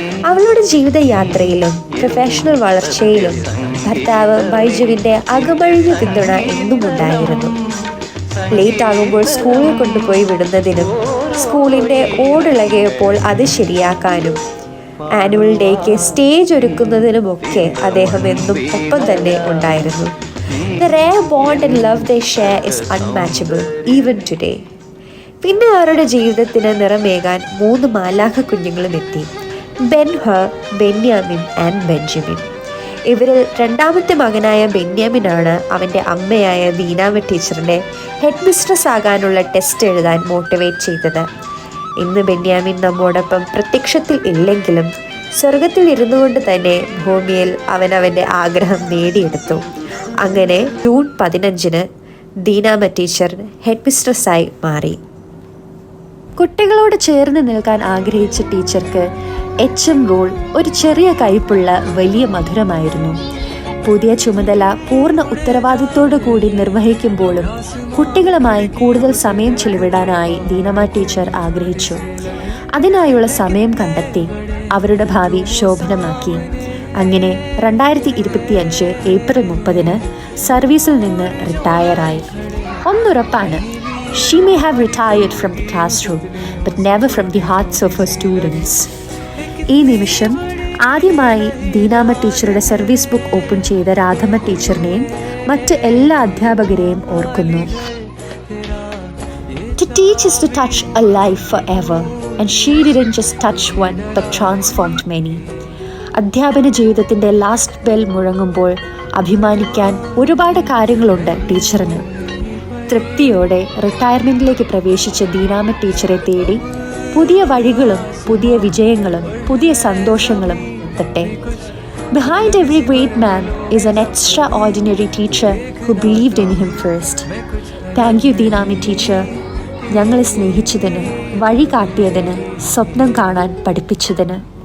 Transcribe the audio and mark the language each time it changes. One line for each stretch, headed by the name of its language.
Malayalam: അവളുടെ ജീവിതയാത്രയിലും പ്രൊഫഷണൽ വളർച്ചയിലും ഭർത്താവ് ബൈജുവിൻ്റെ അകമഴിഞ്ഞ പിന്തുണ എന്നും ഉണ്ടായിരുന്നു. ലേറ്റ് ആകുമ്പോൾ സ്കൂളിൽ കൊണ്ടുപോയി വിടുന്നതിനും സ്കൂളിൻ്റെ ഓടിളകിയപ്പോൾ അത് ശരിയാക്കാനും ആനുവൽ ഡേക്ക് സ്റ്റേജ് ഒരുക്കുന്നതിനുമൊക്കെ അദ്ദേഹം എന്നും ഒപ്പം തന്നെ ഉണ്ടായിരുന്നു.
English: The rare bond and love they share is unmatchable even today.
Malayalam: പിന്നെ അവരുടെ ജീവിതത്തിന് നിറമേകാൻ 3 മാലാഖ കുഞ്ഞുങ്ങളും എത്തി. Ben-Hur, Benyamin and Benjamin. ഇവരിൽ രണ്ടാമത്തെ മകനായ ബെന്യാമിനാണ് അവൻ്റെ അമ്മയായ ദീനാമ ടീച്ചറിനെ ഹെഡ് മിസ്ട്രസ് ആകാനുള്ള ടെസ്റ്റ് എഴുതാൻ മോട്ടിവേറ്റ് ചെയ്തത്. ഇന്ന് ബെന്യാമിൻ നമ്മോടൊപ്പം പ്രത്യക്ഷത്തിൽ ഇല്ലെങ്കിലും സ്വർഗത്തിൽ ഇരുന്നു കൊണ്ട് തന്നെ ഭൂമിയിൽ അവൻ്റെ ആഗ്രഹം നേടിയെടുത്തു. അങ്ങനെ ജൂൺ 15 ദീനാമ ടീച്ചർ ഹെഡ് മിസ്ട്രസ്സായി മാറി. കുട്ടികളോട് ചേർന്ന് നിൽക്കാൻ ആഗ്രഹിച്ച ടീച്ചർക്ക് HM റോൾ ഒരു ചെറിയ കയ്പുള്ള വലിയ മധുരമായിരുന്നു. പുതിയ ചുമതല പൂർണ്ണ ഉത്തരവാദിത്തോടു കൂടി നിർവഹിക്കുമ്പോഴും കുട്ടികളുമായി കൂടുതൽ സമയം ചെലവിടാനായി ദീനമ്മ ടീച്ചർ ആഗ്രഹിച്ചു. അതിനായുള്ള സമയം കണ്ടെത്തി അവരുടെ ഭാവി ശോഭനമാക്കി. അങ്ങനെ 2025 ഏപ്രിൽ 30 സർവീസിൽ നിന്ന് റിട്ടയറായി. ഒന്നുറപ്പാണ്,
English: she may have retired from the classroom, but never from the hearts of her students.
Malayalam: ഈ നിമിഷം ആദ്യമായി ദീനാമ ടീച്ചറുടെ സർവീസ് ബുക്ക് ഓപ്പൺ ചെയ്ത രാധമ്മ ടീച്ചറിനെയും മറ്റ് എല്ലാ അധ്യാപകരെയും ഓർക്കുന്നു.
English: To teach is to touch a life forever, and she didn't just touch one but transformed many.
Malayalam: അധ്യാപന ജീവിതത്തിൻ്റെ ലാസ്റ്റ് ബെൽ മുഴങ്ങുമ്പോൾ അഭിമാനിക്കാൻ ഒരുപാട് കാര്യങ്ങളുണ്ട് ടീച്ചറിന്. തൃപ്തിയോടെ റിട്ടയർമെൻറ്റിലേക്ക് പ്രവേശിച്ച ദീനാമ ടീച്ചറെ തേടി പുതിയ വഴികളും പുതിയ വിജയങ്ങളും പുതിയ സന്തോഷങ്ങളും എത്തട്ടെ.
English: Behind every great man is an extraordinary teacher who believed in him first. Thank you
Malayalam: ദീനാമ teacher, ഞങ്ങളെ സ്നേഹിച്ചതിന്, വഴി കാട്ടിയതിന്, സ്വപ്നം കാണാൻ പഠിപ്പിച്ചതിന്.